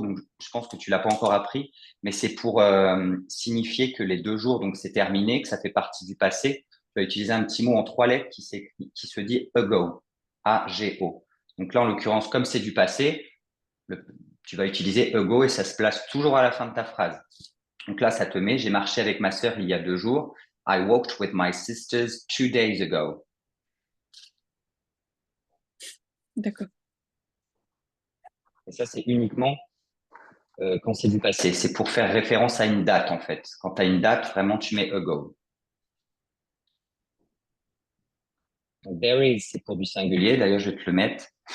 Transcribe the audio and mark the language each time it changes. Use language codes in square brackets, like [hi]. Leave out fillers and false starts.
[fr] Donc, je pense que tu l'as pas encore appris, mais c'est pour signifier que les 2 jours, donc c'est terminé, que ça fait partie du passé. Tu vas utiliser un petit mot en 3 lettres qui se dit ago. A-G-O. Donc là, en l'occurrence, comme c'est du passé, tu vas utiliser ago et ça se place toujours à la fin de ta phrase. Donc là, ça te met, j'ai marché avec ma sœur il y a 2 jours. [en] I walked with my sisters 2 days ago. [fr] D'accord. Et ça, c'est uniquement quand c'est du passé. C'est pour faire référence à une date, en fait. Quand tu as une date, vraiment, tu mets ago. Donc, [en] there is, [fr] c'est pour du singulier. D'ailleurs, je vais te le mettre.